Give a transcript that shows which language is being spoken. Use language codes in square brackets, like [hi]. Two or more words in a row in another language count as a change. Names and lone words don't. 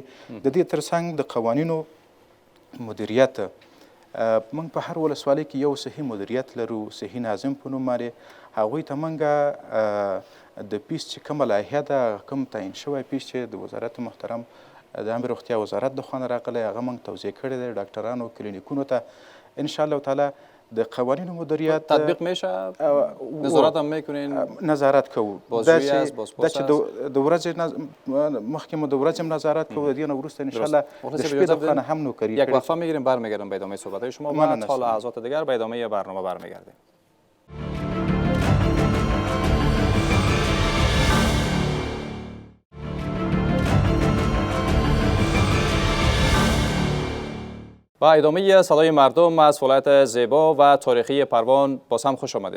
[ps] د دې ترڅنګ د قوانینو مدیریت موږ په هر ولسوالۍ کې یو صحي مدیریت لرو، صحي ناظم په نوم باندې. هغوی ته موږ د پیس چې کومه لایحه ده، کوم تعیین شوی پیس چې د وزارت محترم د امر روغتیا وزارت د خوا نه راغلی، هغه موږ توضیح کړی دی ډاکټرانو کلینیکونو ته. [ar] انشاءالله تعالی [ps] د قوانینو مدیریت [fa] تطبیق میشه، نظارت هم میکنین؟ [ps] نظارت کوو. [fa] بازجویی است، بازپرس است. [ps] د ورځې مخکې مو د ورځې هم نظارت کوو، د دې نه وروسته انشاءالله د شپې د خوا نه هم نوکري [fa] یک وقفه میگیریم، برمیگردیم به ادامه صحبت‌های شما و تا لحظات دیگر به ادامه برنامه برمیگردیم. و ادامه صدای مردم از ولایت زیبا و تاریخی پروان باز هم خوش آمدید.